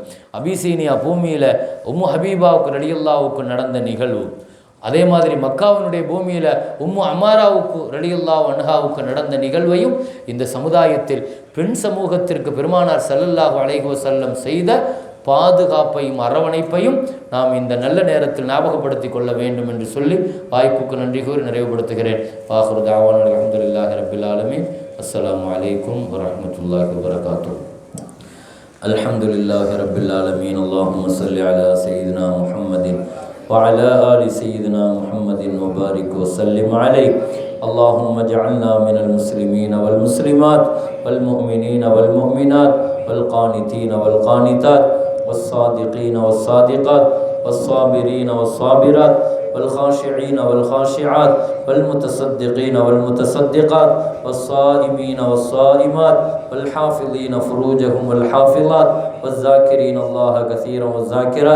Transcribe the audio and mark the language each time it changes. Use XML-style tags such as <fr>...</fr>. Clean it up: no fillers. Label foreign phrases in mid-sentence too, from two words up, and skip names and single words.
<ta>அபிசீனியா பூமியில் உம்மு ஹபீபாவுக்கு ரலியல்லாவுக்கு நடந்த நிகழ்வு, அதே மாதிரி மக்காவினுடைய பூமியில் உம்மு அமாராவுக்கு</ta> <ar>رضي الله عنها</ar> <ta>நடந்த நிகழ்வையும் இந்த சமுதாயத்தில் பெண் சமூகத்திற்கு பெருமானார்</ta> <ar>صلى الله عليه وسلم</ar> <ta>செய்த பாதுகாப்பையும் அரவணைப்பையும் நாம் இந்த நல்ல நேரத்தில் ஞாபகப்படுத்திக் கொள்ள வேண்டும் என்று சொல்லி வாய்ப்புக்கு நன்றி கூறி நிறைவுபடுத்துகிறேன்.</ta> <ar>وآخر دعوانا الحمد لله رب العالمين. السلام عليكم ورحمة الله وبركاته. الحمد لله رب العالمين. اللهم صل على سيدنا محمد وعلى آل سيدنا محمد وبارك وسلم عليه. اللهم اجعلنا من المسلمين والمسلمات والمؤمنين والمؤمنات والقانتين والقانتات والصادقين والصادقات والصابرين والصابرات والخاشعين والخاشعات والمتصدقين والمتصدقات والصائمين والصائمات والحافظين فروجهم والحافظات والذاكرين الله كثيرا والذاكرات.</ar>